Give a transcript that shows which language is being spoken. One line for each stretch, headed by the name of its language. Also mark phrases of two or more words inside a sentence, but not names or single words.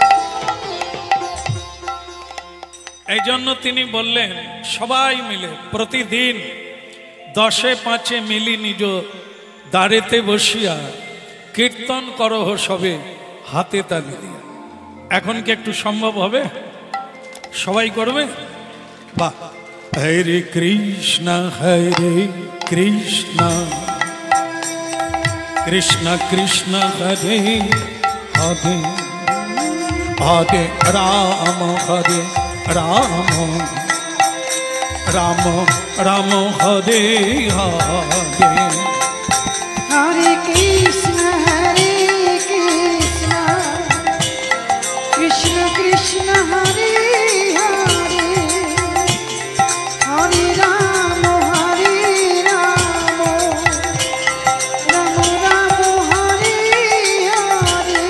Bangla: এই জন্য তিনি বললেন সবাই মিলে প্রতিদিন 10-5 মিলি নিজ দাঁড়েতে বসিয়া কীর্তন করহ সবে হাতে তালি দিয়া। এখন কি একটু সম্ভব হবে? সবাই করবে? বাহ। হরে কৃষ্ণ কৃষ্ণ কৃষ্ণ কৃষ্ণ হরে হরে হরে রাম হরে রাম রাম রাম হরে হরে। হরে কৃষ্ণ কৃষ্ণ কৃষ্ণ হরে হরে হরে রাম রাম রাম হরে হরে।